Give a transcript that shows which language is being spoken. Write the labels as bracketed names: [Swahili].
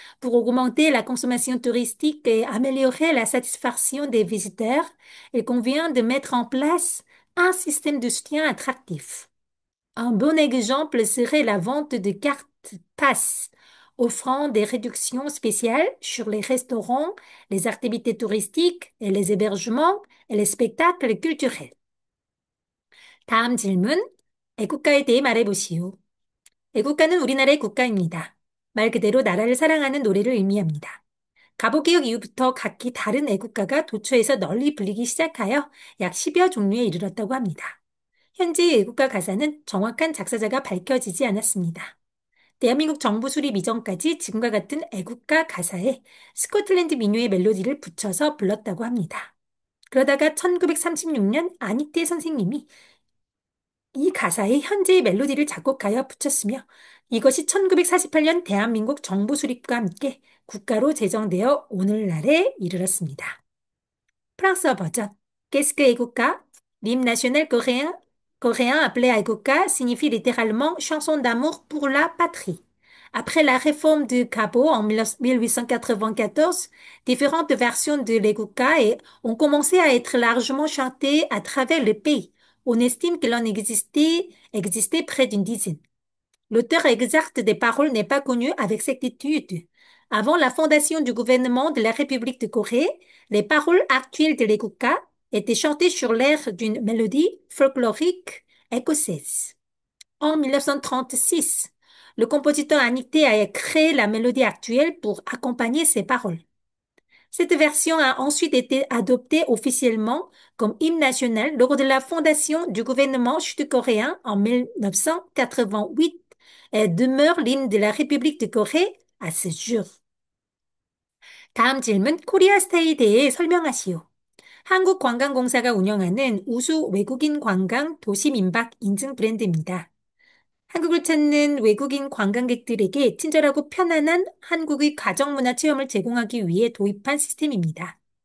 [French] Pour augmenter la consommation touristique et améliorer la satisfaction des visiteurs, il convient de mettre en place un système de soutien attractif. Un bon exemple serait la vente de cartes pass offrant des réductions spéciales sur les restaurants, les activités touristiques et les hébergements et les spectacles culturels. [Korean] 다음 질문. 애국가에 대해 말해보시오. 애국가는 우리나라의 국가입니다. 말 그대로 나라를 사랑하는 노래를 의미합니다. 갑오개혁 이후부터 각기 다른 애국가가 도처에서 널리 불리기 시작하여 약 10여 종류에 이르렀다고 합니다. 현재의 애국가 가사는 정확한 작사자가 밝혀지지 않았습니다. 대한민국 정부 수립 이전까지 지금과 같은 애국가 가사에 스코틀랜드 민요의 멜로디를 붙여서 불렀다고 합니다. 그러다가 1936년 안익태 선생님이 이 가사에 현재의 멜로디를 작곡하여 붙였으며 이것이 1948년 대한민국 정부 수립과 함께 국가로 제정되어 오늘날에 이르렀습니다. 프랑스어 버전. [French] Qu'est-ce que 애국가? L'hymne national coréen appelé 애국가 signifie littéralement chanson d'amour pour la patrie. Après la réforme du Cabo en 1894, différentes versions de l'Eguka ont commencé à être largement chantées à travers le pays. On estime qu'il en existait près d'une dizaine. L'auteur exact des paroles n'est pas connu avec certitude. Avant la fondation du gouvernement de la République de Corée, les paroles actuelles de l'Eguka étaient chantées sur l'air d'une mélodie folklorique écossaise. En 1936, le compositeur Anité a créé la mélodie actuelle pour accompagner ses paroles. Cette version a ensuite été adoptée officiellement comme hymne national lors de la fondation du gouvernement sud-coréen en 1988 et demeure l'hymne de la République de Corée à ce jour. [Korean] 다음 질문, 코리아스타에 대해 설명하시오. 한국관광공사가 운영하는 우수 외국인 관광 도시 민박 인증 브랜드입니다. 한국을 찾는 외국인 관광객들에게 친절하고 편안한 한국의 가정문화 체험을 제공하기 위해 도입한 시스템입니다.